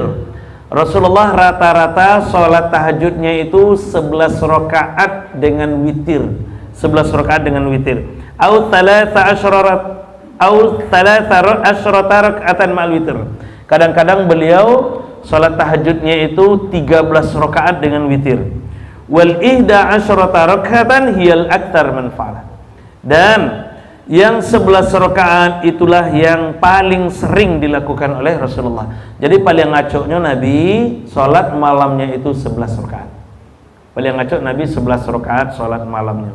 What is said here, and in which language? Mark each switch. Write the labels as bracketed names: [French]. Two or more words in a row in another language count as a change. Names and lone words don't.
[Indonesian] Rasulullah rata-rata salat tahajudnya itu 11 rakaat dengan witir. 11 rakaat dengan witir. [Arabic] أو ثلاث عشرة ركعة مع الوتر. [Indonesian] Kadang-kadang beliau salat tahajudnya itu 13 rakaat dengan witir. [Arabic] والإحدى عشرة ركعة هي الأكثر منفعة. [Indonesian] Dan yang 11 rakaat itulah yang paling sering dilakukan oleh Rasulullah. Jadi paling ngacoknya Nabi salat malamnya itu 11 rakaat. Paling ngacok Nabi 11 rakaat salat malamnya.